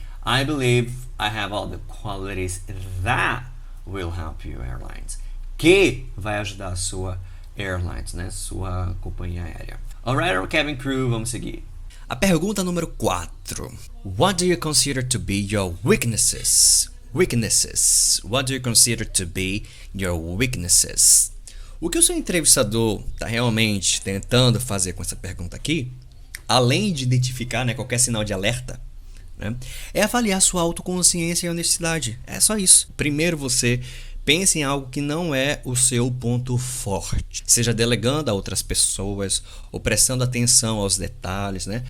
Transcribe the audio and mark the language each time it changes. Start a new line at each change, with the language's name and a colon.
English: I believe I have all the qualities that will help you airlines.
Portuguese: Que vai ajudar a sua airlines, né? Sua companhia aérea.
English: Alright, cabin crew,
Portuguese: vamos seguir. A pergunta número 4.
English: What do you consider to be your weaknesses? Weaknesses. What do you consider to be your weaknesses?
Portuguese: O que o seu entrevistador está realmente tentando fazer com essa pergunta aqui, além de identificar, né, qualquer sinal de alerta, né? É avaliar sua autoconsciência e honestidade. É só isso. Primeiro você pense em algo que não é o seu ponto forte, seja delegando a outras pessoas ou prestando atenção aos detalhes, né?